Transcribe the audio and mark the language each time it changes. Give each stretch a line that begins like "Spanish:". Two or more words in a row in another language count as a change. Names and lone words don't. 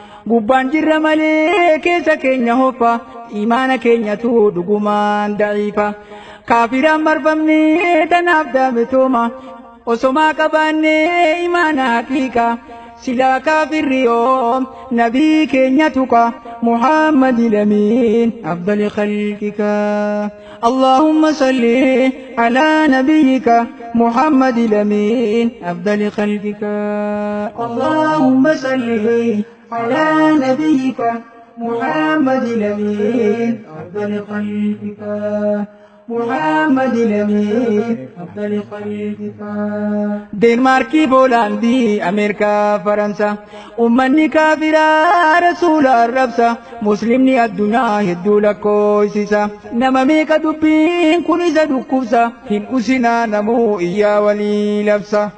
Oromo: Gubbaan jirra malee keessa keenya hoffa, imaana keenyatu dhugumaan da'iifa. Kaafiraan marfamne tanaaf daame tooma, osomaa qabaanne imaana haqiiqa. Silaa kaafirri yoom nabii keenya tuqa,
Arabic: محمد الأمين أفضل خلقك. اللهم صل على نبيك، محمد الأمين أفضل خلقك. اللهم صل على نبيك، محمد الأمين أفضل خلقك. محمد الأمين أفضل خلقك.
Oromo: Deenmaarkii, Poolaandii, Ameerikaa, Faransa, ummanni kaafiraa Rasuula arrabsa, Muslimni addunyaa hedduu lakkoofsisa. Nama meeqa dubbiin kun isa dhukkubsa, hin usinaa namuu iyyaa walii labsa.